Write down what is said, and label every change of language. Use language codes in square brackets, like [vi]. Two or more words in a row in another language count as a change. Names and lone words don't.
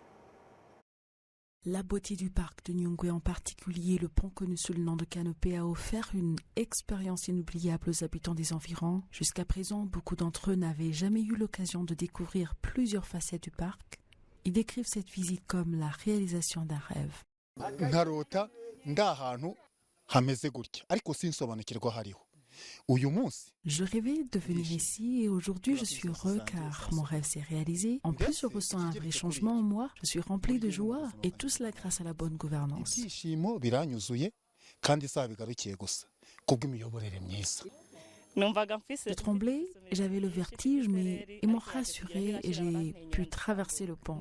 [fr] La beauté du parc de Nyungwe, en particulier le pont connu sous le nom de Canopée, a offert une expérience inoubliable aux habitants des environs. Jusqu'à présent, beaucoup d'entre eux n'avaient jamais eu l'occasion de découvrir plusieurs facettes du parc. Ils décrivent cette visite comme la réalisation d'un rêve. [rw] Ntarota ndahantu hameze gutya ariko sinsobanukirwa hariho. [fr] Je rêvais de venir ici et aujourd'hui je suis heureux car mon rêve s'est réalisé. En plus, je ressens un vrai changement en moi. Je suis rempli de joie et tout cela grâce à la bonne gouvernance. Je tremblais, j'avais le vertige, mais ils m'ont rassurée et j'ai pu traverser le pont.